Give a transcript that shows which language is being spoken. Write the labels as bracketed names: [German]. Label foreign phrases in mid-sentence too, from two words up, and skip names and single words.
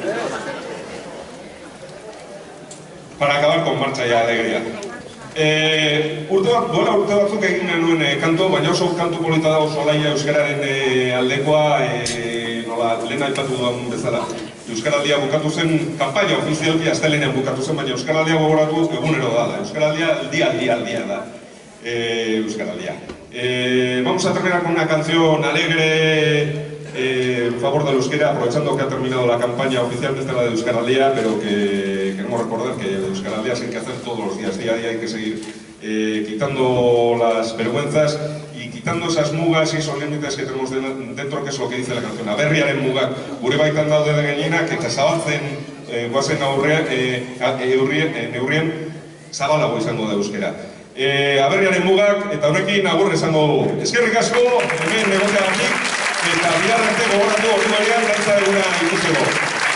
[Spanish] para acabar con marcha y alegría. [Basque] Duela urte batzuk egin genuen kantu, baina oso kantu polita dago Solaia euskararen aldekoa, nola lehen aipatu duan bezala. Euskaraldia bukatu zen, kanpaina ofizialki astelehenean bukatu zen, baina Euskaraldia gogoratu egunero da. Euskaraldia aldia da. Euskaraldia. [Spanish] Vamos a terminar con una canción alegre en favor del euskera, aprovechando que ha terminado la campaña oficialmente la de Euskaraldia, pero que queremos recordar que el Euskaraldia se hay que hacer todos los días, día a día hay que seguir quitando las vergüenzas y quitando esas mugas y esos límites que tenemos dentro, que es lo que dice la canción. [Basque] Aberriaren mugak gure baitan daude gainenak eta zabaltzen goazen neurrien zabalago izango da euskera. Aberriaren mugak eta honekin agur esango dugu. Eskerrik asko, hemen egoteagatik, eta bihar arte gogoratu ordu barian gaitza eguna ikusteko.